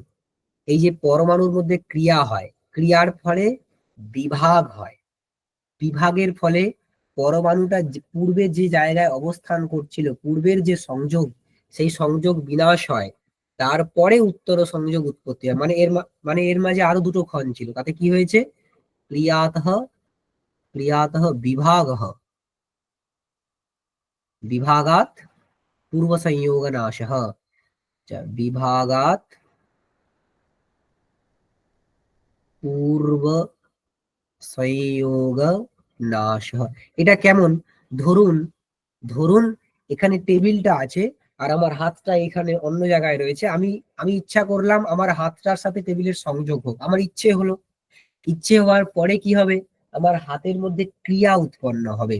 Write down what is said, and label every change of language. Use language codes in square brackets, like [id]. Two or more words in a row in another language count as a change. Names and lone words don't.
[bn] এই যে পরমাণুর মধ্যে ক্রিয়া হয়, ক্রিয়ার ফলে বিভাগ হয়, বিভাগের ফলে পরমাণুটা পূর্বে যে জায়গায় অবস্থান করছিল, পূর্বের যে সংযোগ, সেই সংযোগ বিনাশ হয়, তারপরে উত্তর সংযোগ উৎপত্তি হয়। মানে এর মাঝে আরো দুটো ক্ষণ ছিল, তাতে কি হয়েছে? [sa] ক্রিয়াতঃ, ক্রিয়াতঃ বিভাগः, विभागात् पूर्व संयोग नाशः। विभागात् पूर्व संयोग নাশः। [bn] এটা কেমন? ধরুন, ধরুন এখানে টেবিলটা আছে আর আমার হাতটা এখানে অন্য জায়গায় রয়েছে, আমি আমি ইচ্ছা করলাম আমার হাতটার সাথে টেবিলের সংযোগ হোক, আমার ইচ্ছে হলো। ইচ্ছে হওয়ার পরে কি হবে? আমার হাতের মধ্যে ক্রিয়া উৎপন্ন হবে।